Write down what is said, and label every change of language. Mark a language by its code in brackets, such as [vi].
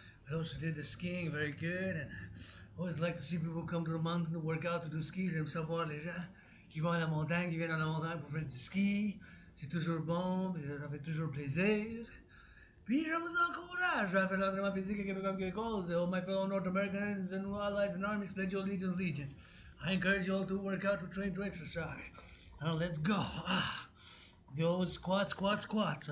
[en] Those who did the skiing, very good. And I always like to see people come to the mountain to work out, to do ski. [fr] J'aime savoir les gens qui vont à la montagne, qui viennent à la montagne pour faire du ski. C'est toujours bon, ça fait toujours plaisir. Puis je vous encourage à faire l'entraînement physique et comme quelque chose. [en] All my fellow North Americans and allies and armies, pledge your allegiance, legions. I encourage you all to work out, to train, to exercise. Now let's go. Ah, the old squats, squats, squats.